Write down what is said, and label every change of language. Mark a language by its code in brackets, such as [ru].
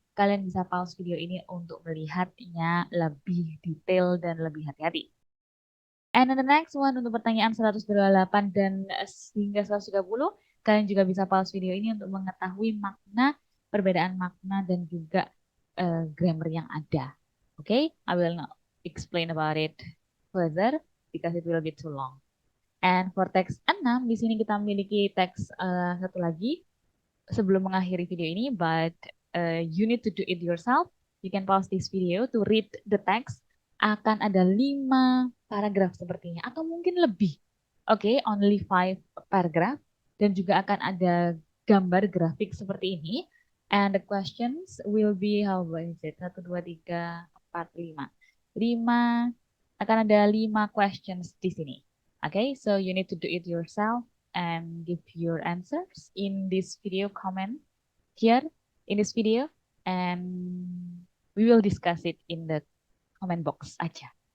[id] Kalian bisa pause video ini untuk melihatnya lebih detail dan lebih hati-hati. [en] And then the next one [id] untuk pertanyaan 128 dan hingga 130, kalian juga bisa pause video ini untuk mengetahui makna, perbedaan makna dan juga grammar yang ada. [en] Okay, I will not explain about it further because it will be too long. [id] And for teks 6, di sini kita memiliki teks satu lagi sebelum mengakhiri video ini, [en] but you need to do it yourself. You can pause this video to read the text. [id] Akan ada 5 paragraf sepertinya, atau mungkin lebih. Oke, [en] only 5 paragraph. [id] Dan juga akan ada gambar grafik seperti ini. [en] And the questions will be, how is it? 1, 2, 3, 4, 5. [id] 5, akan ada 5 questions di sini. [en] Okay, so you need to do it yourself and give your answers in this video comment here in this video, and we will discuss it in the comment box aja.